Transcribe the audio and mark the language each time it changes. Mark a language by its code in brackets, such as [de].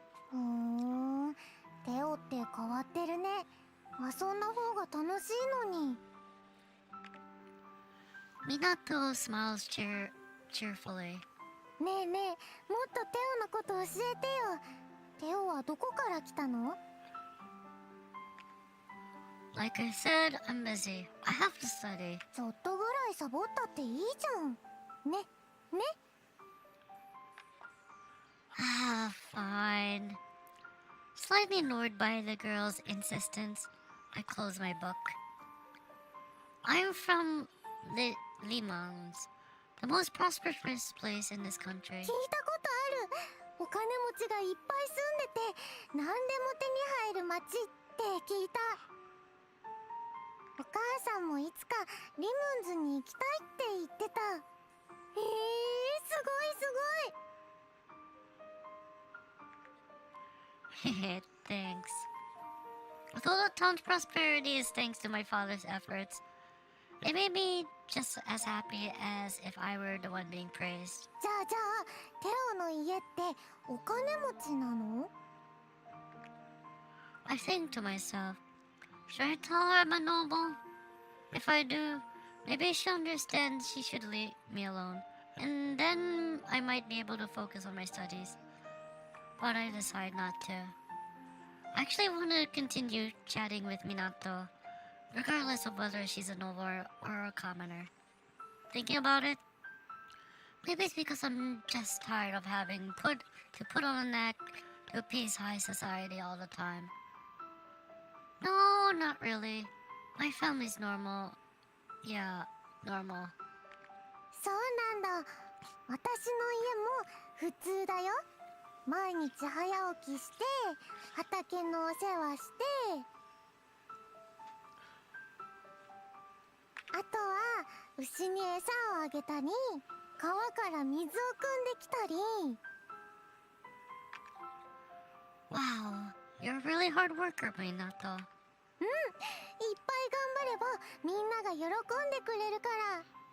[ja] ふーん、テオって変わってるね。遊んだ方が楽しいのに。 [en] Minato smiles cheerfully. [ja] ねえねえ、もっとテオのこと教えてよ。テオはどこから来たの？ [en] Like I said, I'm busy. I have to study. [ja] ちょっとぐらいサボったっていいじゃん。ね、ね。 [en] Ah, fine. Slightly annoyed by the girl's insistence, I close my book. I'm from Limans, the most prosperous place in this country. [ja] 聞いたことある。お金持ちがいっぱい住んでて、何でも手に入る町って聞いた。お母さんもいつかリムンズに行きたいって言ってた。すごいすごい。 [en] Thanks. Although the town's prosperity is thanks to my father's efforts, it made me just as happy as if I were the one being praised. [ja] じゃあテオの家ってお金持ちなの？ [en] I think to myself, should I tell her I'm a noble? If I do, maybe she'll understand she should leave me alone, and then I might be able to focus on my studies. But I decide not to. I actually want to continue chatting with Minato, regardless of whether she's a noble or a commoner. Thinking about it, maybe it's because I'm just tired of having to put on an act to appease high society all the time. No, not really. My family's normal. Yeah, normal. [ja] そうなんだ。私の家も普通だよ。毎日早起きして畑のお世話して、あとは牛に餌をあげたり、川から水を汲んできたり。 [en] Wow, you're a really hard worker, Minato. [ja] いっぱい頑張ればみんなが喜んでくれるから。